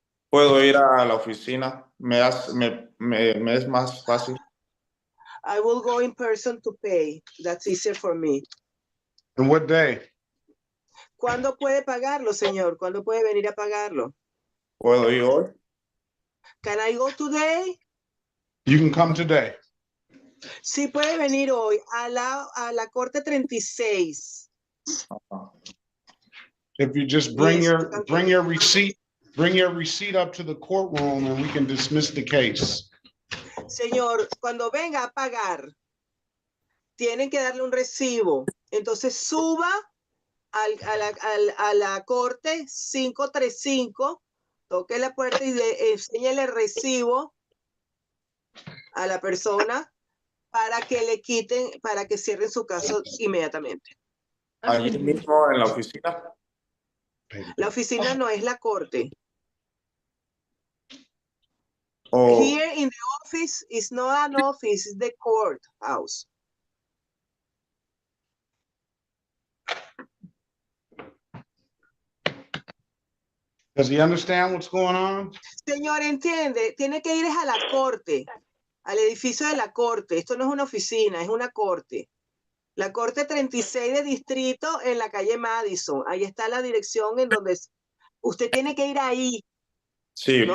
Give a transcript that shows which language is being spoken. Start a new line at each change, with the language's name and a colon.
Spanish: Puedo ir a la oficina, me es más fácil.
English: I will go in person to pay. That's easier for me. And what day?
Spanish: ¿Cuándo puede pagarlo, señor? ¿Cuándo puede venir a pagarlo? ¿Puedo ir hoy?
English: Can I go today? You can come today.
Spanish: Sí, puede venir hoy a la Corte 36.
English: If you just bring your receipt up to the courtroom and we can dismiss the case.
Spanish: Señor, cuando venga a pagar, tienen que darle un recibo. Entonces suba a la Corte 535, toque la puerta y enséñale el recibo a la persona para que le quiten, para que cierren su caso inmediatamente. Allí mismo en la oficina. La oficina no es la corte. Oh.
English: Here in the office is not an office, it's the courthouse. Does he understand what's going on?
Spanish: Señor, entiende, tiene que ir a la corte, al edificio de la corte. Esto no es una oficina, es una corte. La Corte 36 de Distrito en la calle Madison. Ahí está la dirección en donde usted tiene que ir ahí. Sí, ¿no?